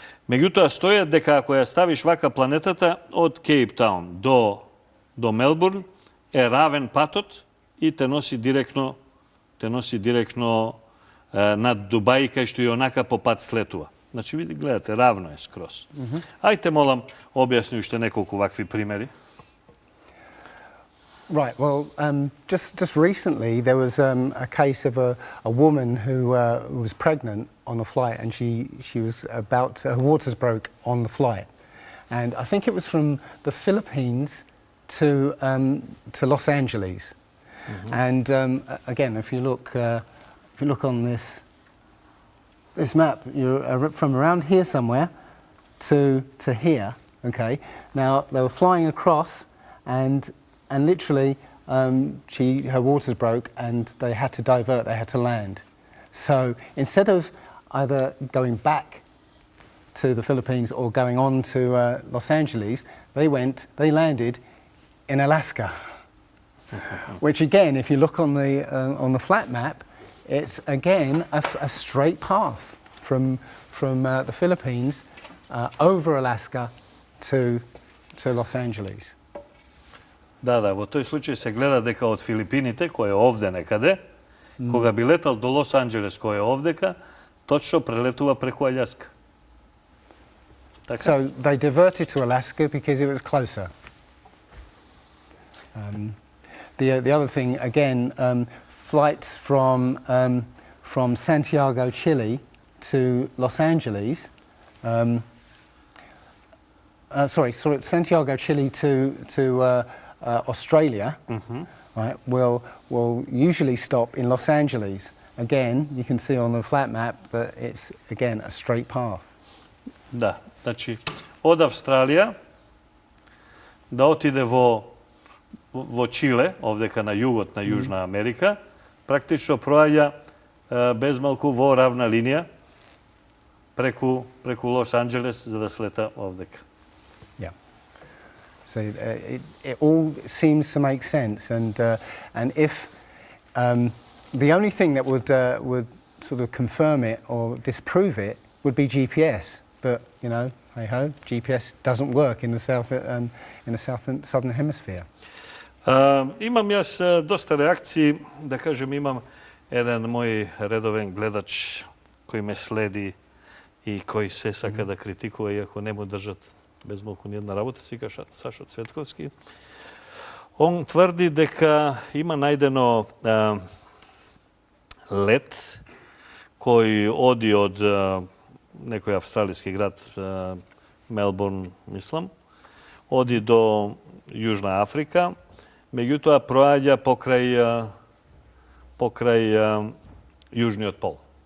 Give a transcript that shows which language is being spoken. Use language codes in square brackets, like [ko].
[mk] Меѓутоа стојат дека ако ја ставиш вака планетата од Кейптаун до Мелбурн е равен патот и те носи директно над Дубај, кај што и онака по пат слетува. Значи, види, гледате, равно е скроз. Ајте, молам, објасни уште неколку вакви примери. [en] Right, well, just recently there was a case of a woman who was pregnant on a flight, and she was her waters broke on the flight. And I think it was from the Philippines to Los Angeles. And again, if you look on this map, you're from around here somewhere to here. Okay. Now they were flying across, and literally her waters broke, and they had to divert. They had to land. So instead of either going back to the Philippines or going on to Los Angeles, they landed in Alaska. Which again, if you look on the flat map, it's again a straight path from the Philippines over Alaska to Los Angeles. [mk] Да, во тој случај се гледа дека од Филипините, кој е овде некаде, кога би летал до Лос Анџелес, кој е овдека, точно прелетува преку Аљаска. [en] So they diverted to Alaska because it was closer. The other thing, again, flights from Santiago, Chile to Los Angeles, Santiago, Chile to Australia, right, will usually stop in Los Angeles. Again, you can see on the flat map that it's, again, a straight path. [mk] Да, значи, од Австралија да отиде во Чиле, овдека на југот на Јужна Америка, практично проаѓа без малку во равна линија преку Лос Анџелес за да слета овдека. [en] Yeah. So it all seems to make sense, and if the only thing that would sort of confirm it or disprove it would be GPS, but you know, hey ho, GPS doesn't work in the southern hemisphere. [mk] Имам јас доста реакции, да кажем, имам еден мој редовен гледач кој ме следи и кој се сака да критикува, иако не му држат без малку ни една работа, си каша Сашо Цветковски. Он тврди дека има најдено лет кој оди од некој австралиски град, Мелбурн, мислам, оди до Јужна Африка, меѓутоа проаѓа покрај Јужниот пол.